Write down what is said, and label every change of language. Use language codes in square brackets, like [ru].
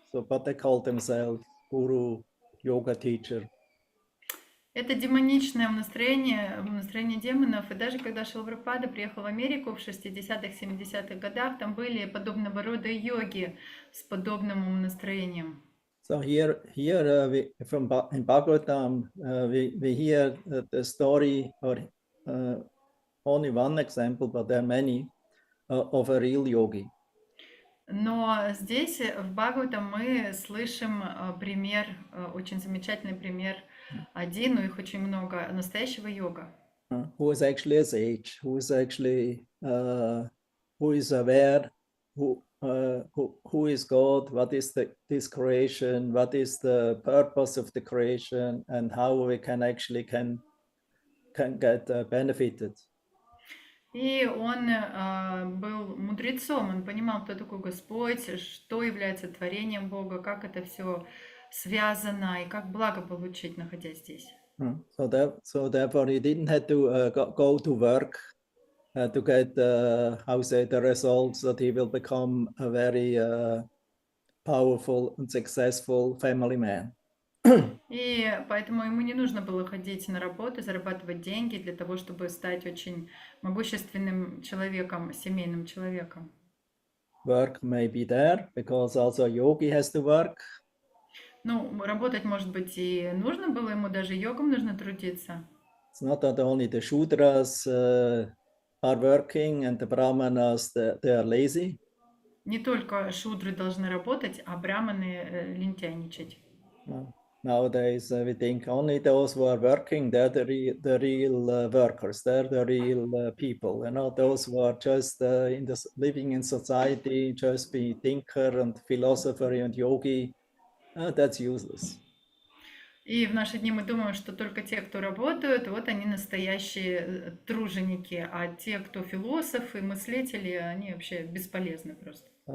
[en] So, but they called themselves guru, yoga teacher. [ru] Это демоничное настроение демонов. И даже когда Шилпрапада приехал в Америку в 60-х, 70-х годах, там были подобного рода йоги с подобным настроением. [en] So here in Bhagavatam, we hear the story, or only one example, but there are many, of a real yogi. [ru] Но здесь, в Бхагаватам, мы слышим пример, очень замечательный пример, один, но их очень много, настоящего йога. [en] Who is actually a sage, who is actually, who is aware, who is God, what is this creation, what is the purpose of the creation, and how we can actually can get benefited. [ru] И он был мудрецом, он понимал, кто такой Господь, что является творением Бога, как это все связано и как благо получить, находясь здесь. [en] So therefore, he didn't have to go to work to get the results that he will become a very powerful and successful family man. [ru] И поэтому ему не нужно было ходить на работу, зарабатывать деньги для того, чтобы стать очень могущественным человеком, семейным человеком. [en] Work may be there because also a yogi has to work. [ru] Ну, работать, может быть, и нужно было ему, даже йогам нужно трудиться. [en] It's not that only the Shudras are working and the Brahmanas they are lazy. [ru] Не только шудры должны работать, а браманы лентяйничать. [en] Nowadays, we think only those who are working, they're the real workers, they're the real people, those who are just living in society, just be thinker and philosopher and yogi, that's useless. [ru] И в наши дни мы думаем, что только те, кто работают, вот они настоящие труженики, а те, кто философы, мыслители, они вообще бесполезны просто.